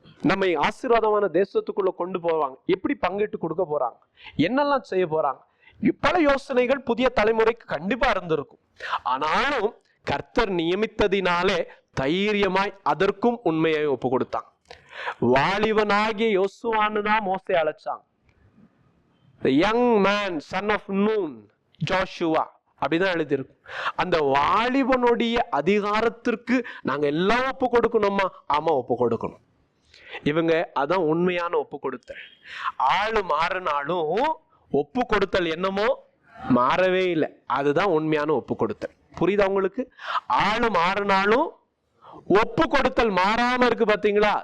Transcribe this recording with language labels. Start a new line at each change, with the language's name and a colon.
Tamil: நம்மை ஆசீர்வாதமான தேசத்துக்குள்ள கொண்டு போவாங்க, எப்படி பங்கிட்டு கொடுக்க போறாங்க, என்னெல்லாம் செய்ய போறாங்க? பல யோசனைகள் புதிய தலைமுறைக்கு கண்டிப்பா இருந்திருக்கும். ஆனாலும் கர்த்தர் நியமித்ததினாலே தைரியமாய் அதற்கும் உண்மையை ஒப்பு கொடுத்தான். வாலிபனாகிய யோசுவான்னு தான் மோசே அழைச்சாங்க.
English: The young man, son of Nun, Joshua
Tamil: அப்படிதான் எழுதியிருக்கும். அந்த வாலிபனுடைய அதிகாரத்திற்கு நாங்க எல்லாம் ஒப்பு கொடுக்கணுமா? ஆமா, ஒப்பு கொடுக்கணும். இவங்க அதான் உண்மையான ஒப்பு கொடுத்தல். ஆளு மாறினாலும் ஒப்பு கொடுத்தல் என்னமோ மாறவே இல்லை. அதுதான் உண்மையான ஒப்பு கொடுத்தல். புரியுதா உங்களுக்கு? ஆளு மாறினாலும் ஒப்பு கொடுத்தல் மாறாம இருக்கு பாத்தீங்களா?